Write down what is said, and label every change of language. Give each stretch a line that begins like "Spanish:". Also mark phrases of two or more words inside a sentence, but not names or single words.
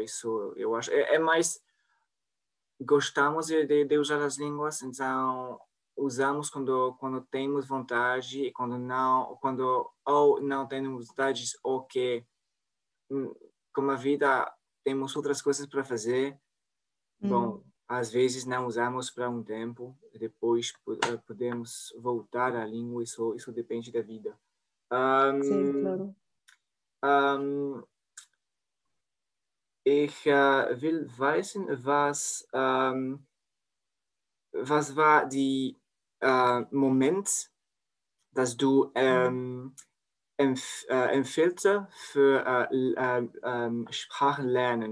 Portuguese: Isso eu acho é mais gostamos de usar as línguas, então usamos quando temos vontade e quando ou não temos vontade ou que como a vida temos outras coisas para fazer. Bom, às vezes não usamos para um tempo, depois podemos voltar à língua, isso depende da vida. Sim, claro.
German: Ich will wissen, was war die Moment, dass du empfiehlst für Sprachenlernen,